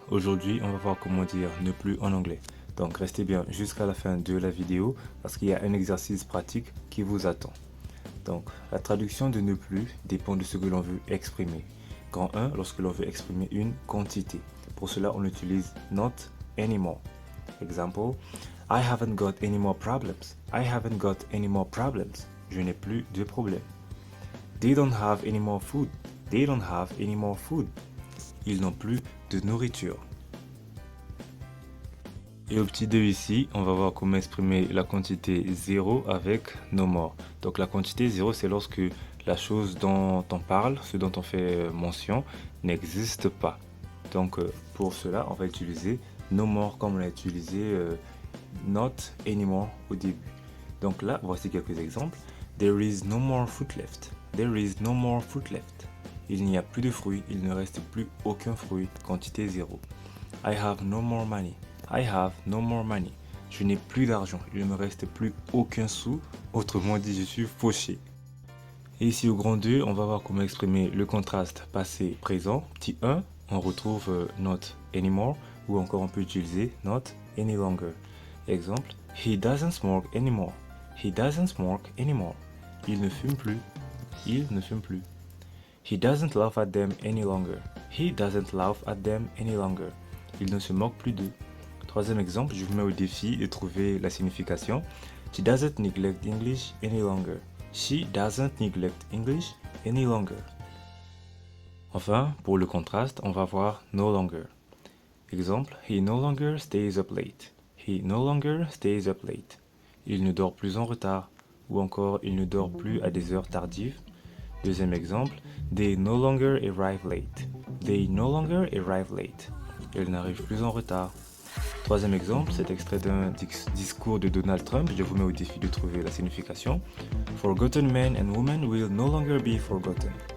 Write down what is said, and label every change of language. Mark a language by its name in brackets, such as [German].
[French] Aujourd'hui, on va voir comment dire ne plus en anglais. Donc restez bien jusqu'à la fin de la vidéo parce qu'il y a un exercice pratique qui vous attend. Donc la traduction de ne plus dépend de ce que l'on veut exprimer. Grand 1, lorsque l'on veut exprimer une quantité. Pour cela, on utilise not anymore. [English] Example, I haven't got any more problems. I haven't got any more problems. [French] Je n'ai plus de problèmes. [English] They don't have any more food. They don't have any more food. [French] Ils n'ont plus de nourriture. Et au petit 2 ici, on va voir comment exprimer la quantité 0 avec no more. Donc la quantité 0, c'est lorsque la chose dont on parle, ce dont on fait mention, n'existe pas. Donc pour cela, on va utiliser no more comme on a utilisé not anymore au début. Donc là, voici quelques exemples. [English] There is no more fruit left. There is no more fruit left. [French] Il n'y a plus de fruits, il ne reste plus aucun fruit, quantité 0. [English] I have no more money. [French] I have no more money. Je n'ai plus d'argent, il ne me reste plus aucun sou, autrement dit je suis fauché. Et ici au grand 2, on va voir comment exprimer le contraste passé-présent. Petit 1, on retrouve not anymore, ou encore on peut utiliser not any longer. Exemple, [English] he doesn't smoke anymore. [French] He doesn't smoke anymore. Il ne fume plus. Il ne fume plus. [English] He doesn't laugh at them any longer. He doesn't laugh at them any longer. [French] Il ne se moque plus d'eux. Troisième exemple, je vous mets au défi de trouver la signification. [English] She doesn't neglect English any longer. She doesn't neglect English any longer. [French] Enfin, pour le contraste, on va voir no longer. [English] Exemple, he no longer stays up late. He no longer stays up late. [French] Il ne dort plus en retard. Ou encore, il ne dort plus à des heures tardives. [English] Deuxième exemple, they no longer arrive late. They no longer arrive late. [French] Ils n'arrivent plus en retard. Troisième exemple, c'est extrait d'un discours de Donald Trump. Je vous mets au défi de trouver la signification. [English] Forgotten men and women will no longer be forgotten.